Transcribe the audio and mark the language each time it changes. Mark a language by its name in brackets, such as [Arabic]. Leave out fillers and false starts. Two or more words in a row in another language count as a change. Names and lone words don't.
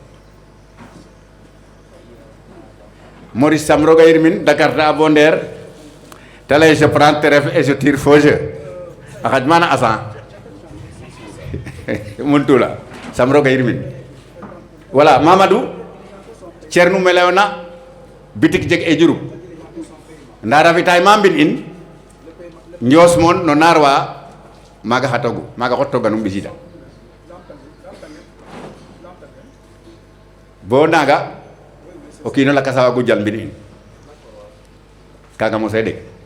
[Serer] Maurice Sam roga yirmin Dakarta a bo ndeer te lay [French] je prends [Serer] teref [French] et je tire faux jeu [Serer] a xaj mana asan mun tula Sam roga yirmin voilà Mamadou Thierno me layona bitik jeg e Diouroup nda ravitaillement mbin in Ndios moon no naar wa maaga xatogu maaga xottoganum ɓisida bo naaga o kiino lakas a waagu jal mbin in kaaga mosee ɗeg